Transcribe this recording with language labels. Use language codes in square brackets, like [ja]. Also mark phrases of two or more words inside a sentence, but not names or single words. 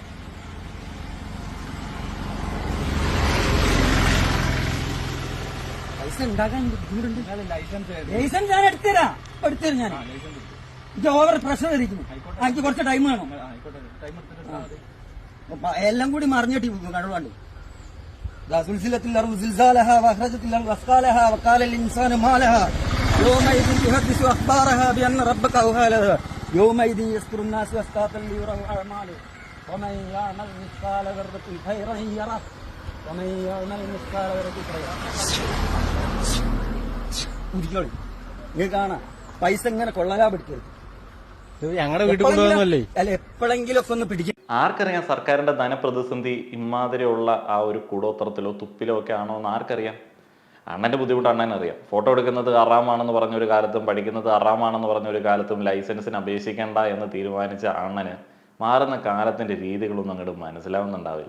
[ml] പൈസ ഉണ്ടാക്കാൻ ബുദ്ധിമുട്ടുണ്ട്. ലൈസൻസ് ഞാൻ എടുത്തുതരാം. ഞാൻ ഇത് [en] over pressure [ml] ഇരിക്കുന്നു. എനിക്ക് കുറച്ച് ടൈം വേണം. എല്ലാം കൂടി മറിഞ്ഞിട്ട് കടവാണ്ട്. [ar] زلزلت الأرض زلزالها وأخرجت الأرض أثقالها وقال الإنسان ما لها يومئذ تحدث أخبارها بأن ربك أوحى لها يومئذ يصدر الناس أشتاتا ليروا أعمالهم ومن يعمل مثقال ذرة خيرا يره ومن يعمل مثقال ذرة شرا [ml] ഇങ്ങനെ കാണാം. പൈസ ഇങ്ങനെ കൊള്ളലാ പിടിക്കരുത്. ഞങ്ങളുടെ വീട്ടിൽ കൊണ്ടുവന്നല്ലേ അല്ല, എപ്പോഴെങ്കിലും ഒക്കെ ഒന്ന് പിടിക്കും. ആർക്കറിയാം സർക്കാരിന്റെ ധനപ്രതിസന്ധി ഇമാതിരിയുള്ള ആ ഒരു കൂടോത്രത്തിലോ തുപ്പിലോ ഒക്കെ ആണോ എന്ന് ആർക്കറിയാം? അണ്ണന്റെ ബുദ്ധിമുട്ട് അണ്ണനറിയാം. ഫോട്ടോ എടുക്കുന്നത് അറാമാണെന്ന് പറഞ്ഞൊരു കാലത്തും പഠിക്കുന്നത് അറാമാണെന്ന് പറഞ്ഞൊരു കാലത്തും ലൈസൻസിന് അപേക്ഷിക്കേണ്ട എന്ന് തീരുമാനിച്ച അണ്ണന് മാറുന്ന കാലത്തിന്റെ രീതികളൊന്നും അങ്ങോട്ട് മനസ്സിലാവുന്നുണ്ടാവില്ല.